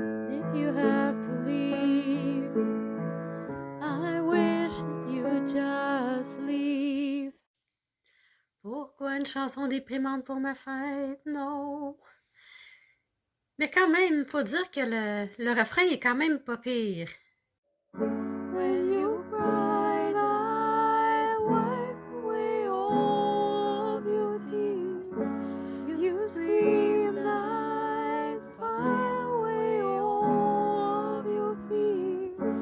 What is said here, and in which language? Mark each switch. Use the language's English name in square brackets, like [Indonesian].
[English] If you have to leave, I wish that you'd just leave. [French] Pourquoi une chanson déprimante pour ma fête? Non. Mais quand même, faut dire que le refrain est quand même pas pire. [English] When you cried, I wiped away all of your tears. You screamed, I fired away all of your fears.